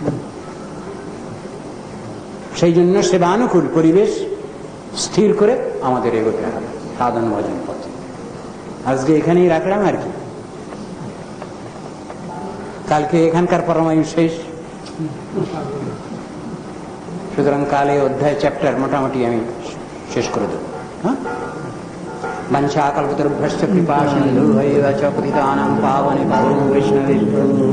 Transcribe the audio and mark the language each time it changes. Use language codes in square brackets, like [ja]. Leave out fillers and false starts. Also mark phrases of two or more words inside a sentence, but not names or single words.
[bn] সেই জন্য সেবানুকূল পরিবেশ স্থির করে আমাদের এগোতে হবে সাধন ভজন পথে। আজকে এখানেই রাখলাম আর কি, কালকে এখানকার পরমায়ু শেষ। সুতরাং কালে অধ্যায় চ্যাপ্টার মোটামুটি আমি শেষ করে দেব। হ্যাঁ, [sa] वंशा कल्पतरुभ्यश्च कृपा सिन्धुभैव च पतितानां पावनेभ्यो वैष्णवेभ्यो